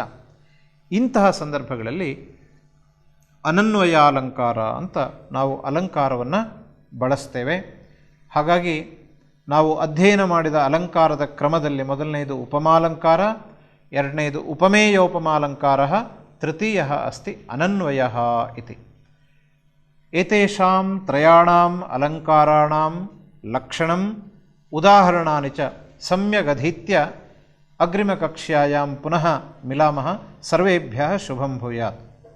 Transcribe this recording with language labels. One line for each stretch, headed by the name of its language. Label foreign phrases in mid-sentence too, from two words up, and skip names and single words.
Kannada: ಇಂತಹ ಸಂದರ್ಭಗಳಲ್ಲಿ ಅನನ್ವಯಾಲಂಕಾರ ಅಂತ ನಾವು ಅಲಂಕಾರವನ್ನು ಬಳಸ್ತೇವೆ. ಹಾಗಾಗಿ ನಾವು ಅಧ್ಯಯನ ಮಾಡಿದ ಅಲಂಕಾರದ ಕ್ರಮದಲ್ಲಿ ಮೊದಲನೆಯದು ಉಪಮಾಲಂಕಾರ, ಎರಡನೆಯದು ಉಪಮೇಯೋಪಮಾಲಂಕಾರ,
Sanskrit: ತೃತೀಯ ಅಸ್ತಿ ಅನನ್ವಯ ಇತಿ. ಏತೇಷಾಂ ತ್ರಯಾಣಾಂ ಅಲಂಕಾರಾಣಾಂ ಲಕ್ಷಣಂ ಉದಾಹರಣಾನಿ ಚ ಸಮ್ಯಗಧೀತ್ಯ ಅಗ್ರಿಮಕಕ್ಷ್ಯಾಯಾಂ ಪುನಃ ಮಿಲಾಮಃ ಸರ್ವೇಭ್ಯಃ ಶುಭಂ ಭೂಯಾತ್.